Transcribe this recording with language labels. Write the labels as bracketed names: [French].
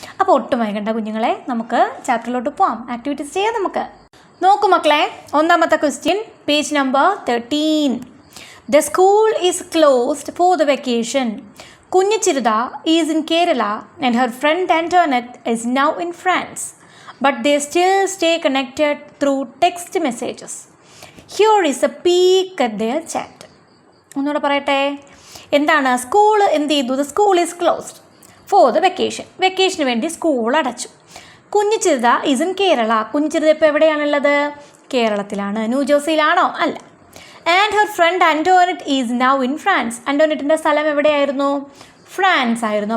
[Malayalam] അപ്പോൾ ഒട്ടും വൈകണ്ട കുഞ്ഞുങ്ങളെ, നമുക്ക് ചാപ്റ്ററിലോട്ട് പോവാം. ആക്ടിവിറ്റീസ് ചെയ്യാം നമുക്ക്. നോക്കൂ മക്കളെ, ഒന്നാമത്തെ question, page number 13. [English] The school is closed for the vacation. Kunju Chirutha is in Kerala and her friend Antoinette is now in France. But they still stay connected through text messages. Here is a peek at their chat. [Malayalam] ഒന്നുകൂടെ പറയട്ടെ, എന്താണ് school എന്ത് ചെയ്തു? [English] The school is closed for the vacation. [Malayalam] വെക്കേഷന് വേണ്ടി school അടച്ചു. [English] Kunju Chirutha is in Kerala. [Malayalam] കുഞ്ഞു ചിരുത ഇപ്പോൾ എവിടെയാണുള്ളത്? കേരളത്തിലാണ്. ന്യൂജേഴ്സിയിലാണോ? അല്ല. [English] And her friend Antoinette is now in France. [Malayalam] ആൻറ്റോനറ്റിൻ്റെ സ്ഥലം എവിടെയായിരുന്നു? ഫ്രാൻസ് ആയിരുന്നു.